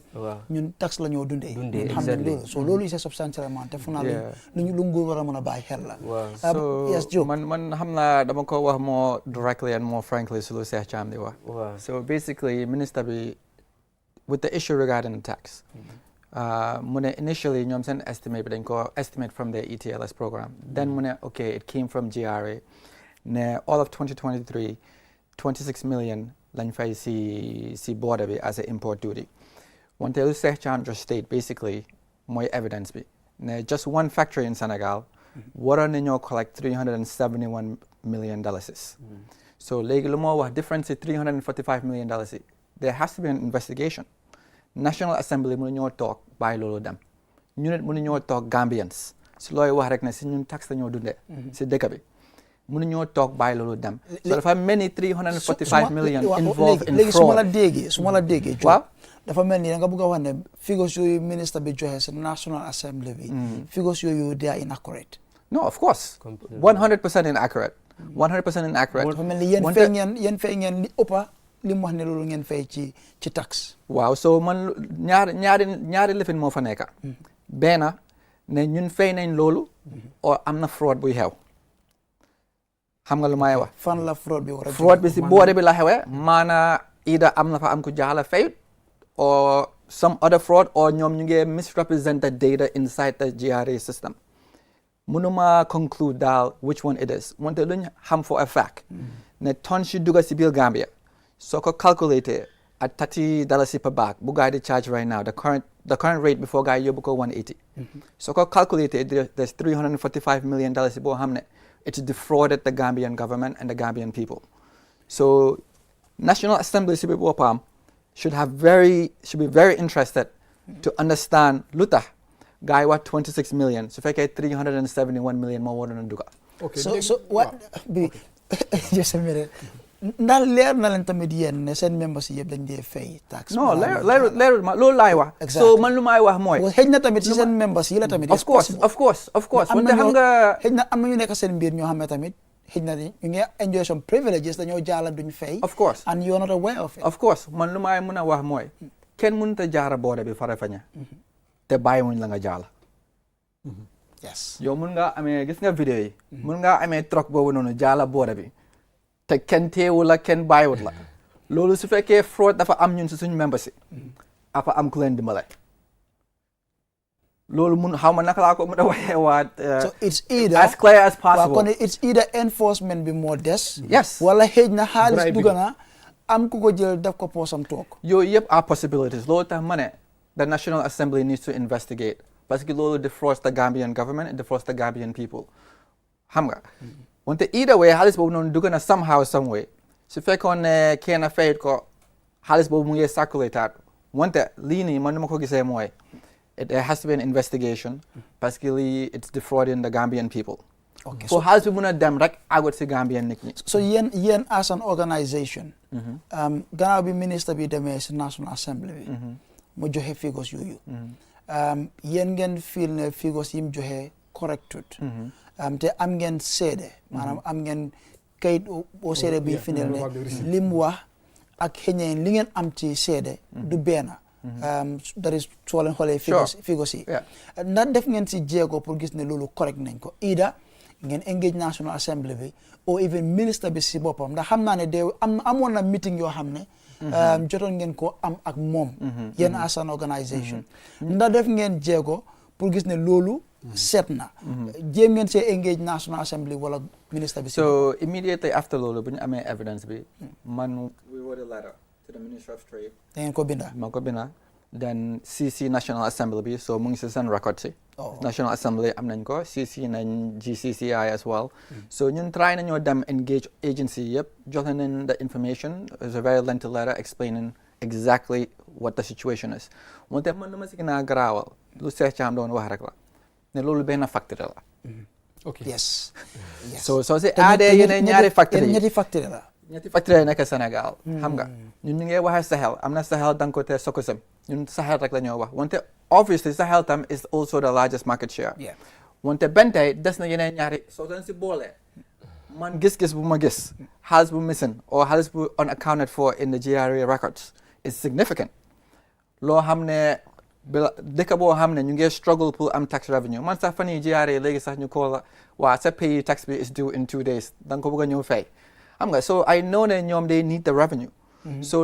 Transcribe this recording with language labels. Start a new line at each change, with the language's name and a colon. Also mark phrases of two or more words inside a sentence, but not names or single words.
Wolof: ñun tax la ñoo dundee. xam nañ loolu so loolu
English: is a substantial amount
Wolof: te fu naa lu nguur war a mën a bàyyi xel la.
English: so yes Joe.
Wolof: man xam naa dama ko wax
English: more directly and more frankly
Wolof: su lu Seex Caam di wax.
English: So basically minister bi with the issue regarding the tax.
Wolof: mu ne initially ñoom seen estimate bi dañ ko
English: estimate from the ETLS program. Then
Wolof: mu ne
English: okay it came from GRA. Ne all of 2023, 26 million
Wolof: lañ fay si
English: border bi as a import duty.
Wolof: Wante lu Seex Caam
English: just state basically
Wolof: mooy evidence bi.
English: Ne just one factory in Senegal
Wolof: waroon nañoo
English: collect $371 million.
Wolof: So léegi lu moo wax difference si $345 million.
English: There has to be an investigation.
Wolof: National Assembly mënuñoo toog bàyyi loolu dem. ñu nit mënuñoo toog Gambians si looy wax rek ne si ñun tax la ñoo dundee. si dëkk bi. mënuñoo toog bàyyi loolu dem.
English: so
Wolof: dafa mel ni
English: 345 million involved in fraud.
Wolof: léegi su ma la déggee. waaw dafa mel ni da nga bëgg a wax ne figures yooyu ministre bi joxe si National Assembly bi.
English: figures yooyu they are inaccurate. No, of course. 100% inaccurate. 100% inaccurate.
Wolof: dafa mel ni yéen fay ngeen li ëppa li mu wax ne loolu ngeen fay ci tax. waaw so man ñaari lifin moo fa nekk. benn ne ñun fay nañ loolu. o am na fraud buy xew. xam nga lu may wax. fan la fraude bi war a. fraude bi si boode bi la xewee. maana ida am na fa am ku jaala fayut.
English: or some other fraud or
Wolof: ñoom ñu ngi
English: misrepresent the data inside the GRA system.
Wolof: mënuma conclude daal
English: which one it is.
Wolof: wante luñ xam
English: for a fact.
Wolof: ne ton si dugga si biir Gambia. soo ko
English: calculate at $30 per bag
Wolof: bu gaay di
English: charge right now the current rate before
Wolof: gaay yóbbu ko
English: 180.
Wolof: soo ko
English: calculate there's $345 million
Wolof: boo xam ne
English: it's defrauded the Gambian government and the Gambian people. So National Assembly
Wolof: si bi boppam
English: should be very interested to understand
Wolof: lu tax gaay wax
English: 26 million
Wolof: su fekkee
English: 371 million
Wolof: moo waroon a dugga.
English: Okay. So what just a minute.
Wolof: ndax leer na leen tamit yéen ne seen membres yi yëpp dañ dee fay tax. non leerul ma loolu laay wax. so man lu maay wax mooy. xëy na tamit si seen membres yi la tamit.
English: of course.
Wolof: wante xam nga. xëy na am na ñu nekk seen mbir ñoo xam ne tamit xëy na ñu ngi
English: enjoy some privileges
Wolof: dañoo jaala duñ fay.
English: of course and you're not aware of it.
Wolof: of course man lu maay mën a wax mooy. kenn mënut a jaara boode bi Farafenni. te bàyyi wuñ la nga jaala.
English: yes.
Wolof: yow mun ngaa amee gis nga vidéo yi. mun ngaa amee truck boobu noonu jaala boode bi. te kenn teewul la kenn bàyyiwut la. loolu su fekkee fraud dafa am ñun si suñu membres yi. apa am ku leen dimbale. loolu mun xaw ma naka laa ko mën a waxee waat.
English: so it's either as clear as possible.
Wolof: kon
English: it's either
Wolof: enforcement bi moo des.
English: yes
Wolof: wala xëy na xaalis dugg na am ku ko jël def ko poosam toog. yooyu yëpp
English: are possibilities
Wolof: loolu tax ma ne
English: the National Assembly needs to investigate
French: parce que
English: loolu defrauds the Gambian government and defrauds the Gambian people
Wolof: xam nga.
English: wante either way
Wolof: xaalis boobu noonu dugg na
English: somehow some way
Wolof: su fekkoon ne kenn fayit ko xaalis boobu mu ngi
English: circulate
Wolof: wante lii nii man nu ma ko gisee mooy
English: there has to be an investigation
French: parce que
English: lii it's defrauding the Gambian people. okay
Wolof: so xaalis bi mun a dem rek agot si Gambian nit ñi. so yéen
English: as an organisation.
Wolof: gannaaw bi ministre bi demee si National Assembly bi. mu joxe figures yooyu. yéen ngeen feel ne figures yi mu joxe correctut. te am ngeen seede maanaam am ngeen kayit boo seede bi fi ne li mu wax ak xëy li ngeen am ci seede du benn dari soo leen xoolee figures yi ndax def ngeen si jéego pour gis ne loolu correct nañ ko ida ngeen engage National Assembly bi or even ministre bi si boppam ndax xam naa ne de amoon na meeting yoo xam ne jotoon ngeen ko am ak moom yéen
English: as an organisation
Wolof: ndax def ngeen jéego pour gis ne loolu set na jéem ngeen see engage National Assembly wala ministre bi
English: so immediately after
Wolof: loolu bu ñu amee
English: evidence
Wolof: bi man
English: we wrote a letter to the Minister of Trade
Wolof: da ngeen ko binda ma ko binda
English: then CC
Wolof: National Assembly bi so mu ngi si seen record si National Assembly am nañ ko CC nañ GCCI
English: as well
Wolof: so ñun try nañoo dem engage agency yëpp joxe nañ
English: the information it's a very lengthy letter explaining exactly what the situation is
Wolof: wante man dama si gën a garaawal lu Seex Caam doon wax rek la ne loolu benn facteur la.
English: ok yes.
Wolof: so si aadee yeneen ñaari facteur yi ñetti facteur la. ñetti factory nekk Sénégal xam nga ñun ñu ngi waxee Sahel am na Sahel Dangote Sococim ñun Sahel rek la ñoo wax wante obviously Sahel tam
English: is also the largest market share
Wolof: wante benn tey des na yeneen ñaari soo leen si boolee man gis-gis bu ma gis xaalis bu missing or xaalis bu unaccounted for
English: in the GRA records is significant
Wolof: loo xam ne dëkk boo xam ne ñu ngi struggle pour am tax revenue man sax fan yii GRA léegi sax ñu ko la waa sa pays tax bi
English: is due in 2 days
Wolof: da nga ko bëgg a ñëw fay xam nga
English: so I know
Wolof: ne ñoom
English: they need the revenue
Wolof: so